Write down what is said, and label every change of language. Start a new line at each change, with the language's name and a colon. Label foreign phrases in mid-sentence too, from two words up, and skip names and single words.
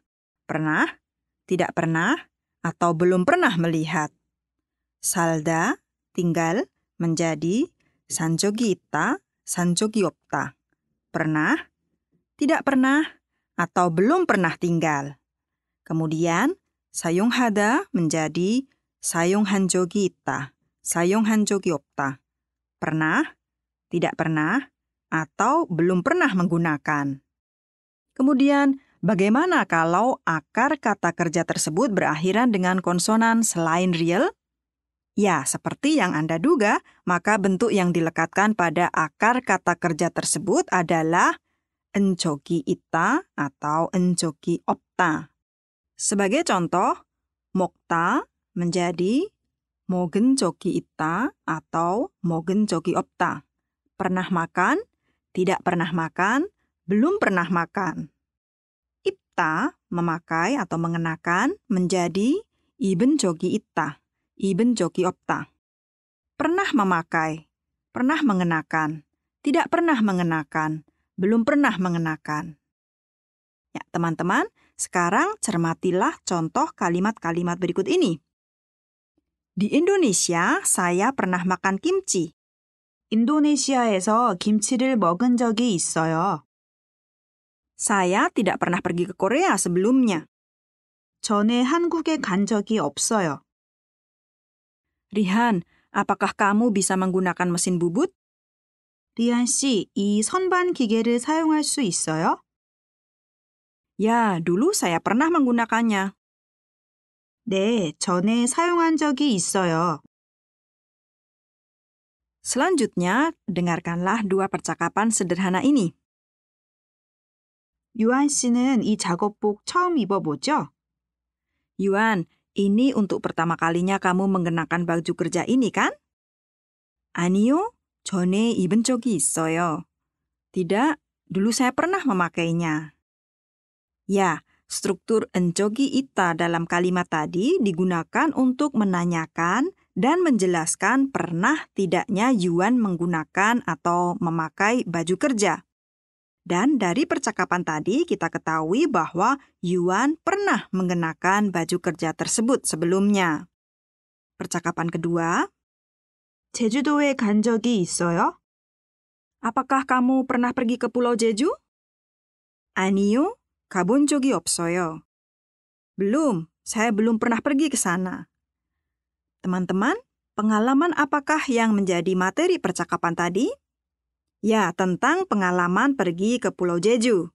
Indonesian: Pernah, tidak pernah, atau belum pernah melihat. Salda, tinggal, menjadi
Korean: 산 적이 있다, 산 적이 없다.
Indonesian: Pernah, tidak pernah, atau belum pernah tinggal. Kemudian, 사용하다 menjadi
Korean: 사용한적이 있다, 사용한적이 없다.
Indonesian: Pernah, tidak pernah, atau belum pernah menggunakan. Kemudian, bagaimana kalau akar kata kerja tersebut berakhiran dengan konsonan selain real? Ya, seperti yang Anda duga, maka bentuk yang dilekatkan pada akar kata kerja tersebut adalah
Korean: 은 적이 있다
Indonesian: atau
Korean: 은 적이 없다.
Indonesian: Sebagai contoh, 먹다 menjadi
Korean: 먹은 적이 있다
Indonesian: atau
Korean: 먹은 적이 없다.
Indonesian: Pernah makan, tidak pernah makan, belum pernah makan. 입다 memakai atau mengenakan menjadi
Korean: 입은 적이 있다, 입은 적이 없다.
Indonesian: Pernah memakai, pernah mengenakan, tidak pernah mengenakan, belum pernah mengenakan. Ya, teman-teman, sekarang cermatilah contoh kalimat-kalimat berikut ini. Di Indonesia, saya pernah makan kimchi.
Korean: 인도네시아에서 김치를 먹은 적이 있어요.
Indonesian: Saya tidak pernah pergi ke Korea sebelumnya.
Korean: 전에 한국에 간 적이 없어요.
Indonesian: Rihan, apakah kamu bisa menggunakan mesin bubut?
Korean: 리안 씨, 이 선반 기계를 사용할 수 있어요?
Indonesian: Ya, dulu saya pernah menggunakannya.
Korean: 네, 전에 사용한 적이 있어요.
Indonesian: Selanjutnya, dengarkanlah dua percakapan sederhana ini.
Korean: 유한 씨는 이 작업복 처음 입어보죠?
Indonesian: Yuan, ini untuk pertama kalinya kamu mengenakan baju kerja ini, kan?
Korean: 아니요, 전에 입은 적이 있어요.
Indonesian: Tidak, dulu saya pernah memakainya. Ya, struktur
Korean: 은 적이 있다
Indonesian: dalam kalimat tadi digunakan untuk menanyakan dan menjelaskan pernah tidaknya Yuan menggunakan atau memakai baju kerja. Dan dari percakapan tadi kita ketahui bahwa Yuan pernah mengenakan baju kerja tersebut sebelumnya. Percakapan kedua,
Korean: 제주도에 간 적이 있어요?
Indonesian: apakah kamu pernah pergi ke Pulau Jeju?
Korean: 아니요, 가본 적이 없어요.
Indonesian: Belum, saya belum pernah pergi ke sana. Teman-teman, pengalaman apakah yang menjadi materi percakapan tadi? Ya, tentang pengalaman pergi ke Pulau Jeju.